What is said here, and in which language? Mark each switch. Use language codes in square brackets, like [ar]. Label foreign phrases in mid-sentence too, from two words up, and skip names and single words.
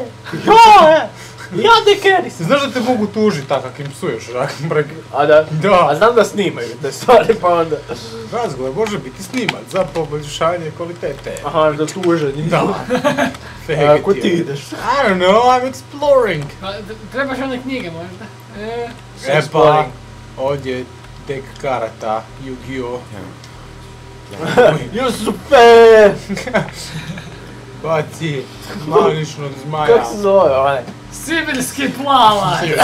[hr] Ja de keris. Znaš da te mogu tužiti tako kak im psuješ preko... A da? A znam da snimaju te stvari pa onda... Razgovor može biti snimat za poboljšanje kvalitete. Aha, da tužan. Da. Ako ti ideš? [en] I don't know, I'm exploring. [hr] Trebaš one knjige možda? Pa, ovdje dek karata, Yu-Gi-Oh! [en] You're super! [hr] Baci maničnog zmaja. Kako se zove onaj? Sibirski plavac!